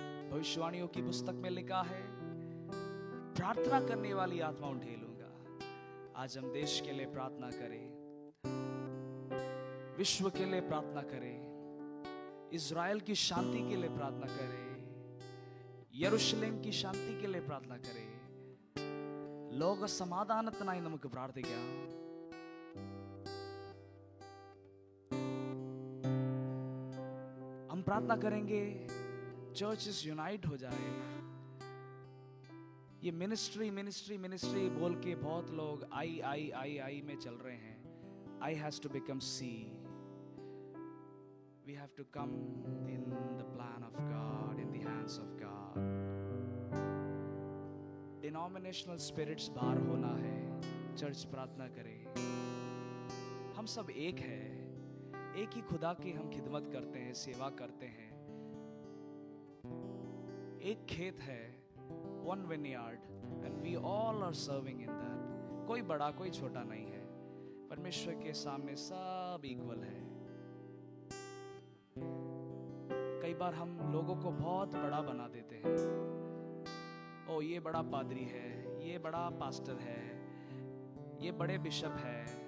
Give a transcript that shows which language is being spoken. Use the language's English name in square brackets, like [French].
[Hindi] भविष्यवाणियों की पुस्तक में लिखा है, प्रार्थना करने वाली आत्माओं ढेलूंगा। आज हम देश के लिए प्रार्थना करें, विश्व के लिए प्रार्थना करें, इज़राइल की शांति के लिए प्रार्थना करें, यरूशलेम की शांति के लिए प्रार्थना करें। [Malayalam] ലോക സമാധാനത്തിനായി നമുക്ക് പ്രാർത്ഥിക്കാം. [Hindi] हम प्रार्थना करेंगे चर्चेस यूनाइट हो जाए. ये मिनिस्ट्री मिनिस्ट्री मिनिस्ट्री बोल के बहुत लोग आई में चल रहे हैं. [English] I has to become C. We have to come in the plan of God, in the hands of God. Denominational spirits [Hindi] बाहर होना है. चर्च प्रार्थना करें. हम सब एक हैं, एक ही खुदा की हम खिदमत करते हैं, सेवा करते हैं. एक खेत है, [English] one vineyard, and we all are serving in that. [Hindi] कोई बड़ा कोई छोटा नहीं है. परमेश्वर के सामने सब इक्वल है. कई बार हम लोगों को बहुत बड़ा बना देते हैं. ओ ये बड़ा पादरी है, ये बड़ा पास्टर है, ये बड़े बिशप है.